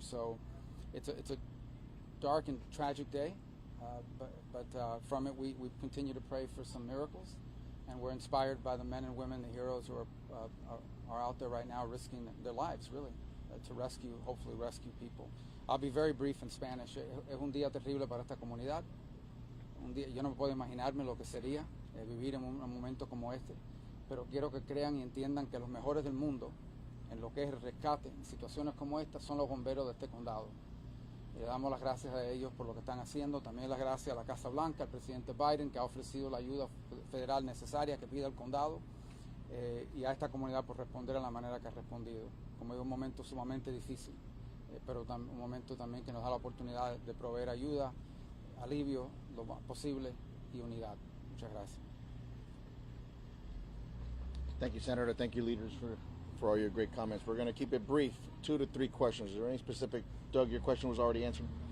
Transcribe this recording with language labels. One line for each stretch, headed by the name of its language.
English: So it's a dark and tragic day, but from it we continue to pray for some miracles. And we're inspired by the men and women, the heroes who are out there right now risking their lives, really. To hopefully rescue people. I'll be very brief in Spanish.
Spanish: Es un día terrible para esta comunidad. Yo no puedo imaginarme lo que sería vivir en un momento como este, pero quiero que crean y entiendan que los mejores del mundo en lo que es el rescate en situaciones como esta son los bomberos de este condado. Le damos las gracias a ellos por lo que están haciendo. También las gracias a la Casa Blanca, al presidente Biden, que ha ofrecido la ayuda federal necesaria que pide el condado, y a esta comunidad por responder de la manera que ha respondido. Como es un momento sumamente difícil, pero un momento también que nos da la oportunidad de proveer ayuda, alivio, lo más posible, y unidad. Muchas gracias.
English: Thank you, Senator. Thank you, leaders, for all your great comments. We're going to keep it brief, 2 to 3 questions. Is there any specific, Doug, your question was already answered?